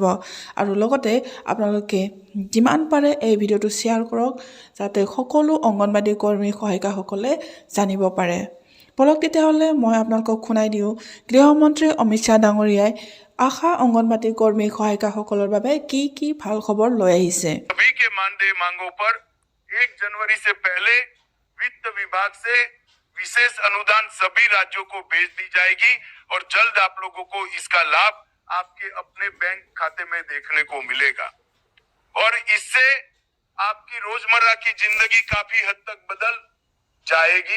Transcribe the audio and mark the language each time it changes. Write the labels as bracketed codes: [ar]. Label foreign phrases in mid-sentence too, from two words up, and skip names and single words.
[as] আৰু লগতে আপোনালোকে যিমান পাৰে এই ভিডিঅ'টো শ্বেয়াৰ কৰক, যাতে সকলো অংগনবাড়ী কৰ্মী সহায়িকাসকলে জানিব পাৰে। বলক তেতিয়াহ'লে মই আপোনালোকক শুনাই দিওঁ গৃহমন্ত্ৰী অমিত শ্বাহ ডাঙৰীয়াই আশা অংগনবাড়ী কৰ্মী সহায়িকাসকলৰ বাবে কি কি ভাল খবৰ লৈ আহিছে। [hi] सभी के मानदेय मांगों पर 1 जनवरी से पहले वित्त विभाग से विशेष अनुदान सभी राज्यों को भेज दी जाएगी और जल्द आप लोगों को इसका लाभ आपके अपने बैंक खाते में देखने को मिलेगा और इससे आपकी रोजमर्रा की जिंदगी काफी हद तक बदल जाएगी।